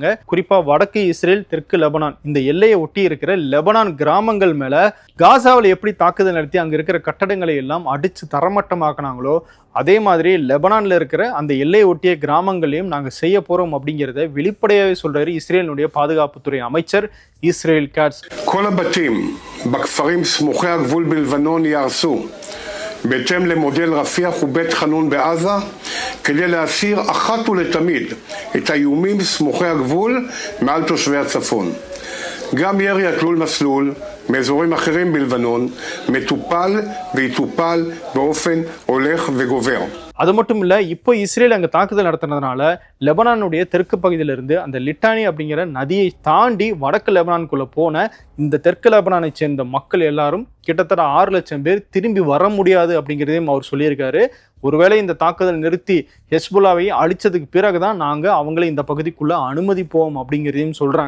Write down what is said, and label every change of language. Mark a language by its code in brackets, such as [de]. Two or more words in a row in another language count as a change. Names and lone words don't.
[ta] குறிப்பாக வடக்கு இஸ்ரேல், தெற்கு லெபனான், இந்த எல்லையை ஒட்டி இருக்கிற லெபனான் கிராமங்கள் மேல காசாவில் எப்படி தாக்குதல் நடத்தி அங்கே இருக்கிற கட்டடங்களை எல்லாம் அடித்து தரமட்டமாக்கினாங்களோ அதே மாதிரி லெபனான்ல இருக்கிற அந்த எல்லையை ஒட்டிய கிராமங்களையும் நாங்கள் செய்ய போறோம் அப்படிங்கிறத வெளிப்படையாகவே சொல்றாரு இஸ்ரேலுடைய பாதுகாப்புத்துறை அமைச்சர் இஸ்ரேல் காட்ஸ். [he] כל הבתים בכפרים סמוכי הגבול בלבנון יהרסו בהתאם למודל רפיח ובית חנון בעזה כדי להסיר אחת ולתמיד את האיומים סמוכי הגבול מעל תושבי הצפון. גם ירי התלול מסלול מאזורים אחרים בלבנון מטופל ויטופל באופן הולך וגובר. [ta] அது மட்டும் இல்ல, இப்போ இஸ்ரேல் அங்க தாக்குதல் நடத்துனதுனால லெபனானுடைய தெற்கு பகுதியிலிருந்து அந்த லிட்டானி அப்படிங்கிற நதியை தாண்டி வடக்கு லெபனானுக்குள்ள போன இந்த தெற்கு லெபனானை சேர்ந்த மக்கள் எல்லாரும் கிட்டத்தட்ட 6 லட்சம் பேர் திரும்பி வர முடியாது அப்படிங்கிறதையும் அவர் சொல்லியிருக்காரு. ஒருவேளை இந்த தாக்குதல் நிறுத்தி ஹெஸ்புல்லாவை அழிச்சதுக்கு பிறகுதான் நாங்க அவங்களை இந்த பகுதிக்குள்ள அனுமதிப்போம் அப்படிங்கிறதையும் சொல்றாங்க.